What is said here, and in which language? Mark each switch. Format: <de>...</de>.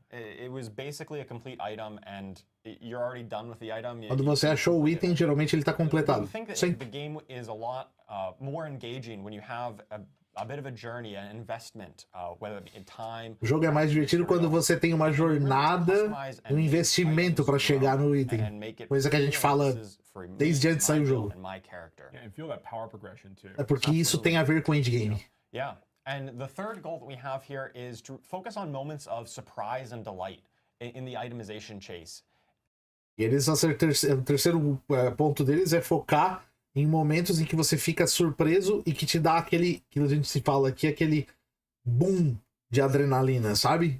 <en>It was basically a complete item, and you're already done with the item.</en> <pt>Quando você achou o item, geralmente ele está completado.</pt> <en>I think that the game is a lot more engaging when you have a bit of a journey, an investment, whether it be in time.</en> <pt>O jogo é mais divertido quando você tem uma jornada e um investimento para chegar no item. Coisa que a gente fala desde antes de sair o jogo.</pt> <en>Yeah, and feel that power progression too.</en> <pt>É porque isso tem a ver com o endgame.</pt> <en>Yeah. And the third goal that we have here is to focus on moments of surprise and delight in the itemization chase.</en> <pt>E eles, o terceiro ponto deles é focar em momentos em que você fica surpreso e que te dá aquele, que a gente se fala aqui, aquele boom de adrenalina, sabe?</pt>